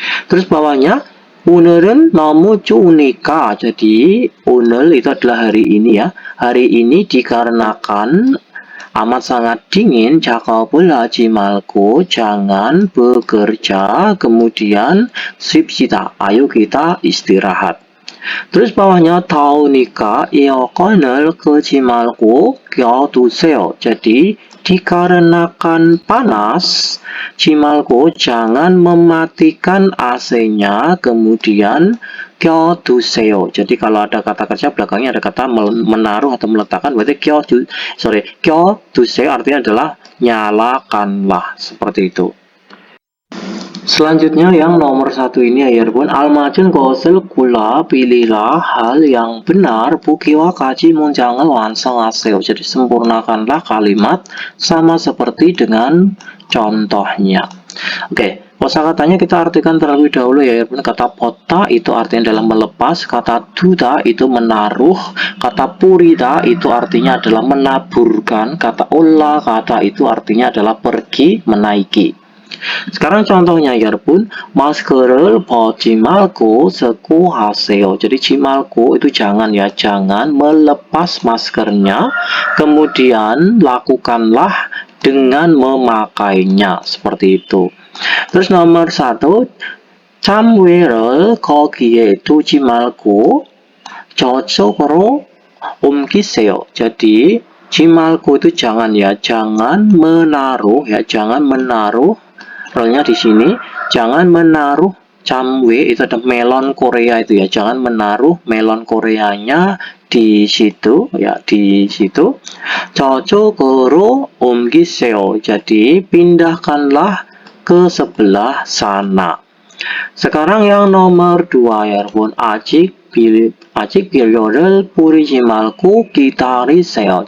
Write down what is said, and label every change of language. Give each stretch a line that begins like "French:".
Indonesian: Terus bawahnya
Korean: 오늘은 너무 추우니까,
Indonesian: jadi 오늘 itu adalah hari ini ya. Hari ini dikarenakan amat sangat dingin,
Korean: 작업을 하지 말고
Indonesian: jangan bekerja, kemudian
Korean: 쉽시다,
Indonesian: ayo kita istirahat. Terus bawahnya
Korean: 더우니까 에어컨을 끄지 말고 켜두세요.
Indonesian: Jadi dikarenakan panas, jimalku jangan mematikan AC-nya, kemudian
Korean: 켜두세요.
Indonesian: Jadi kalau ada kata kerja belakangnya ada kata menaruh atau meletakkan, berarti
Korean: 켜두세요
Indonesian: artinya adalah nyalakanlah, seperti itu. Selanjutnya yang nomor 1 ini ya
Korean: 여러분, 알맞은 것을 골라
Indonesian: pilihlah hal yang benar
Korean: 보기와까지 문장을 완성하세요.
Indonesian: jadi sempurnakanlah kalimat sama seperti dengan contohnya. Oke, kosakatanya kita artikan terlebih dahulu ya
Korean: 여러분.
Indonesian: Kata pota itu artinya adalah melepas, kata duda itu menaruh, kata purida itu artinya adalah menaburkan, kata olla kata itu artinya adalah pergi, menaiki. sekarang contohnya ya
Korean: 여러분, masker을 벗지 말고 쓰고 하세요.
Indonesian: jadi
Korean: 지말고
Indonesian: itu jangan ya, jangan melepas maskernya, kemudian lakukanlah dengan memakainya, seperti itu. terus nomor 1,
Korean: 참외를 거기에 두지 말고 저쪽으로 옮기세요.
Indonesian: jadi
Korean: 지말고
Indonesian: itu jangan ya, jangan menaruh ya, jangan menaruh. Rolnya di sini, jangan menaruh camwe itu ada melon Korea itu ya, jangan menaruh melon Koreanya di situ ya, di situ.
Korean: 저쪽으로 옮기세요.
Indonesian: jadi pindahkanlah ke sebelah sana. sekarang yang nomor 2 ya
Korean: 여러분, 아직 비료를 뿌리지 말고 기다리세요.